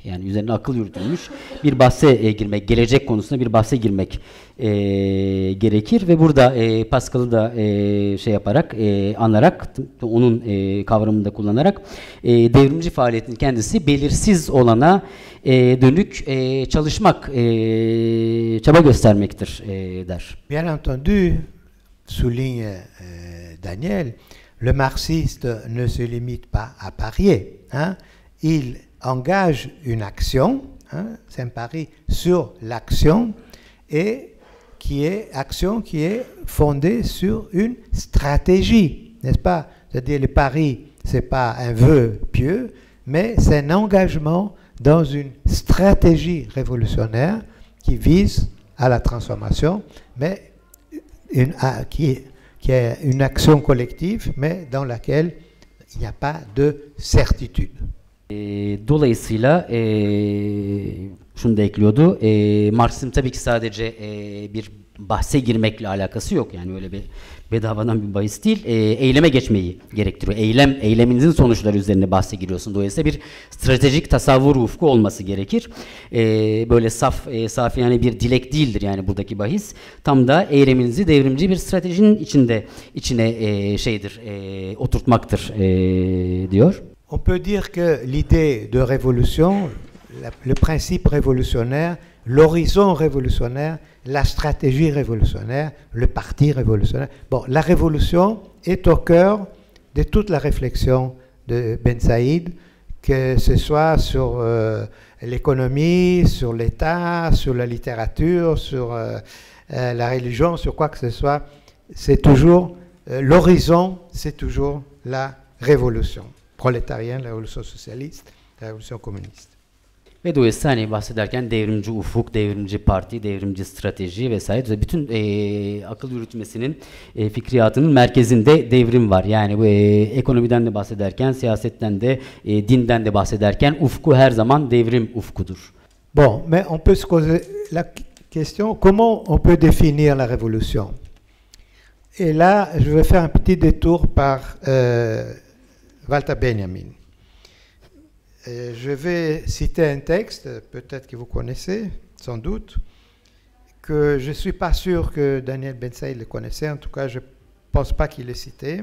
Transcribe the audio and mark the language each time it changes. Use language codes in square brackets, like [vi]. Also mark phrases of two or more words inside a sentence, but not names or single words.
[tr] Yani üzerine akıl yürütülmüş bir bahse girmek, gelecek konusunda bir bahse girmek gerekir ve burada Pascal'ı da şey yaparak, anarak, onun kavramını da kullanarak devrimci faaliyetin kendisi belirsiz olana dönük çalışmak, çaba göstermektir der. [fr] Bien entendu, souligne Daniel, le marxiste ne se limite pas à parier. Hein? Il engage une action, hein? C'est un pari sur l'action, et action qui est fondée sur une stratégie, n'est-ce pas? C'est-à-dire le pari, c'est pas un vœu pieux, mais c'est un engagement dans une stratégie révolutionnaire qui vise à la transformation, mais qui est une action collective, mais dans laquelle il n'y a pas de certitude. [tr] Dolayısıyla şunu da ekliyordu. Marksizm tabii ki sadece bir bahse girmekle alakası yok. Yani öyle bir bedavadan bir bahis değil. Eyleme geçmeyi gerektiriyor. Eyleminizin sonuçları üzerine bahse giriyorsun. Dolayısıyla bir stratejik tasavvur ufku olması gerekir. Böyle safi yani bir dilek değildir yani buradaki bahis. Tam da eyleminizi devrimci bir stratejinin içine oturtmaktır diyor. [fr] On peut dire que l'idée de révolution, le principe révolutionnaire, l'horizon révolutionnaire, la stratégie révolutionnaire, le parti révolutionnaire. Bon, la révolution est au cœur de toute la réflexion de Ben Saïd, que ce soit sur l'économie, sur l'État, sur la littérature, sur la religion, sur quoi que ce soit. C'est toujours l'horizon, c'est toujours la révolution prolétarienne, la révolution socialiste, la révolution communiste. [tr] Ve dolayısıyla hani bahsederken devrimci ufuk, devrimci parti, devrimci strateji vesaire bütün akıl yürütmesinin, fikriyatının merkezinde devrim var. Yani bu ekonomiden de bahsederken, siyasetten de, dinden de bahsederken ufku her zaman devrim ufkudur. [fr] Bon, mais on peut se poser la question, comment on peut définir la révolution? Et là, je vais faire un petit détour par Walter Benjamin. Je vais citer un texte, peut-être que vous connaissez, sans doute, que je ne suis pas sûr que Daniel Ben Saïd le connaissait, en tout cas je ne pense pas qu'il l'ait cité.